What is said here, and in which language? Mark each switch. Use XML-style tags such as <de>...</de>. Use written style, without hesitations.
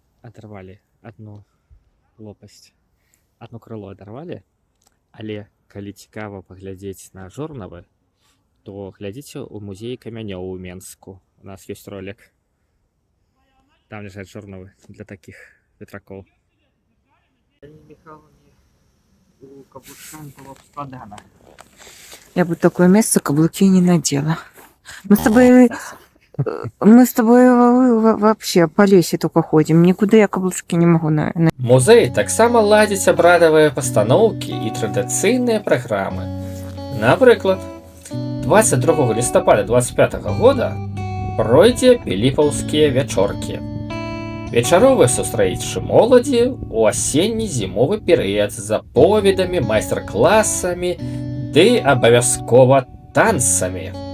<be>Адарвалі адну лопасць. Адно крыло адарвалі, але калі цікава паглядзець на жорнавы, то глядзіце ў музеі камянёў у Менску. У нас ёсць ролик. Там ляжаць жорнавы для такіх ветракоў. У каблучках было б складана. Я бы такое месца каблукі не надела. Мы з тобой</be> <ru>Мы с тобой вообще по лесе только ходим. Никуда я каблучки не могу</ru> <be>Музей таксама ладзіць абрадавыя пастаноўкі і традыцыйныя праграмы. Напрыклад, 22 лістапада 25 года пройдзе піліпаўскія вячоркі. Вечаровыя сустрэчы моладзі ў асенне-зімовы перыяд з аповедамі, майстар-класамі ды абавязкова танцамі.</be>